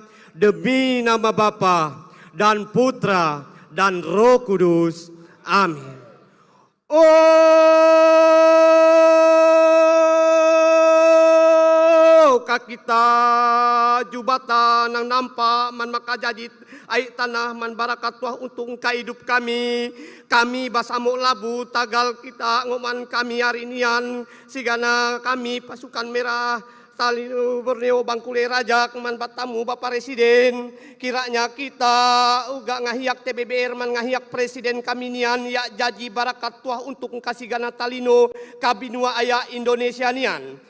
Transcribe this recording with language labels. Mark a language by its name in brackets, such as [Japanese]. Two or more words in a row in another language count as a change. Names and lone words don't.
[Indonesian] Demi nama Bapa dan Putra dan Roh Kudus. Amin. [Kendayan] Kita jubatan yang nampak man maka jadi air tanah man barakat Tuhan untuk hidup kami basamuk labu tagal kita ngoman kami hari nian sigana kami pasukan merah Tariu Borneo Bangkule Rajak man batamu Bapak Presiden kiranya kita uga ngahiyak TBBR man ngahiyak Presiden kami nian ya jadi barakat Tuhan untuk kasih gana talino kabinua aya Indonesia nian.